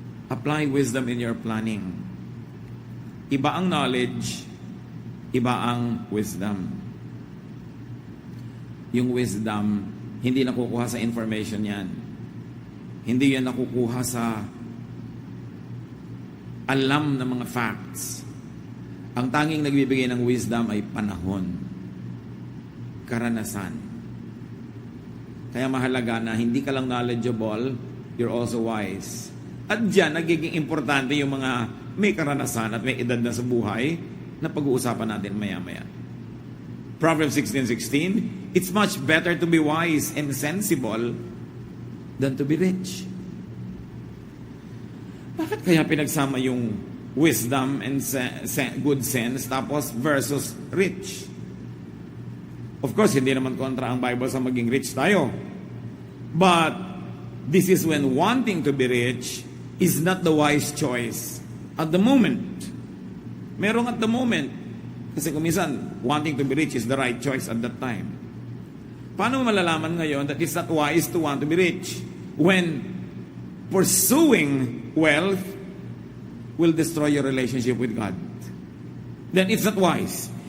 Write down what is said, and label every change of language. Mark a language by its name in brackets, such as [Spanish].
[English] Apply wisdom in your planning. [Filipino] Iba ang knowledge, iba ang wisdom. Yung wisdom, hindi nakukuha sa information yan. Hindi yan nakukuha sa alam ng mga facts. Ang tanging nagbibigay ng wisdom ay panahon, karanasan. Kaya mahalaga na hindi ka lang knowledgeable, [English] you're also wise. [Filipino] At diyan, nagiging importante yung mga may karanasan at may edad na sa buhay na pag-uusapan natin maya-maya. [English] Proverbs 16:16, it's much better to be wise and sensible than to be rich. [Filipino] Bakit kaya pinagsama yung [English] wisdom and good sense [Filipino] tapos versus rich? [English] Of course, [Filipino] hindi naman kontra ang Bible sa maging rich tayo. [English] But this is when wanting to be rich is not the wise choice at the moment. [Filipino] Merong [English] at the moment. [Filipino] Kasi kung minsan, [English] wanting to be rich is the right choice at that time. [Filipino] Paano malalaman ngayon [English] that it's not wise to want to be rich when pursuing wealth will destroy your relationship with God? Then it's not wise.